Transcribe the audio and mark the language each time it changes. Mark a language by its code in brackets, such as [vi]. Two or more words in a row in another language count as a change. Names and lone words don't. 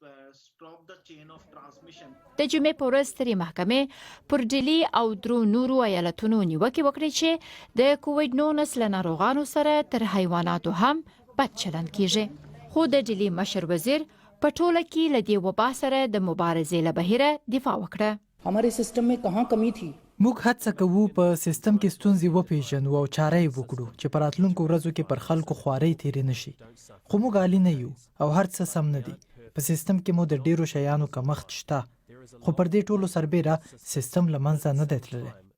[ps] د جمعې په ورځ سترې محکمې پر ډیلي او درو نورو ایالتونو نیوکې وکړې چې د کووډ-19 له ناروغانو سره تر حیواناتو هم بد چلند کیږي. خو د ډیلي مشر وزیر په ټوله کې له دې وبا سره د مبارزې له بهیره دفاع وکړه. [hi] हमारे सिस्टम में कहाँ कमी थी؟ [ps] موږ هڅه کوو په سیستم کې ستونزې وپېژنو او چاره یې وکړو چې په راتلونکو ورځو کې پر خلکو خوارۍ تېرې نشي. خو موږ عالي نه یو او هر څه سم نه دي. په سیستم کې مو د ډیرو شیانو کمښت شته، خو پر دې ټولو سربېره سیستم له منځه نه دی تللی.